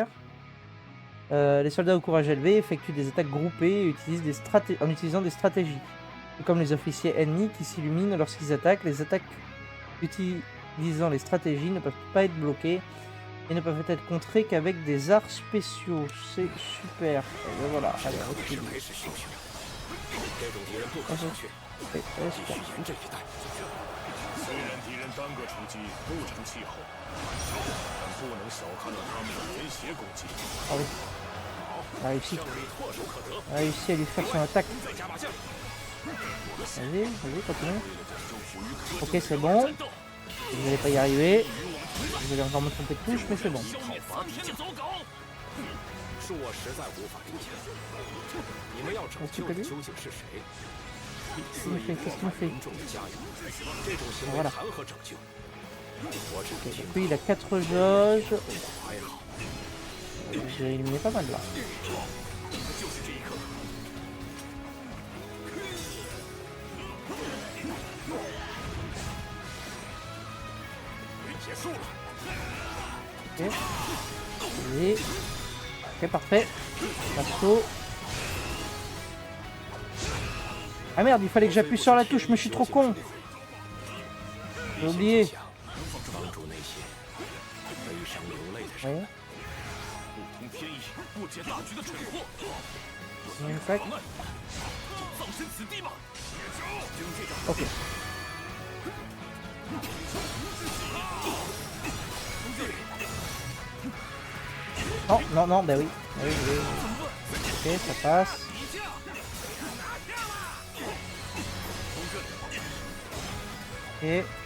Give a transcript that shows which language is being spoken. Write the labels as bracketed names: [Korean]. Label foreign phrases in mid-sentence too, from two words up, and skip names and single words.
[French] Les soldats au courage élevé effectuent des attaques groupées et utilisent en utilisant des stratégies. Et comme les officiers ennemis qui s'illuminent lorsqu'ils attaquent, les attaques utilisant les stratégies ne peuvent pas être bloquées et ne peuvent être contrées qu'avec des arts spéciaux. C'est super. Et ben voilà, allez, recule. [Chinese] 没是兴许，这种敌人不可小觑， [French] Ouais, ouais, [Chinese] 继 [French] super. [Chinese] 续严阵以待。虽然敌人单个出击不成气候，但不能小看了他们的连携攻击。 [French] Ah oui. On a réussi. [Chinese] 胜利唾手可得， [French] On a réussi à lui faire son attaque. [Chinese] 再加把劲儿。 [French] Vas-y, vas-y, continue. Ok, c'est bon. Vous n'allez pas y arriver. Vous allez encore me tromper de touche, mais c'est bon. [Chinese] 消灭苍天的走狗！恕我实在无法理解，你们要拯救的究竟是谁？肆意破坏民众的家园，这种行为谈何拯救？我只能听 [French] Puis il a 4 jauges. [Chinese] 还好， [French] J'ai éliminé pas mal là. [Chinese] 就是这一刻，结束了， [French] Ok. Allez. Ok, parfait. Passo. Ah merde, il fallait que j'appuie sur la touche, mais je suis trop con. J'ai oublié. [Chinese] 帮助那些悲伤流泪的人。 [French] Ouais. [Chinese] 不通天意，不解大局的蠢货， [French] Une fac. [Chinese] 葬身此地吧！ [French] Ok. Non, non, non, bah oui. Oui, oui, oui. Ok, ça passe. Ok.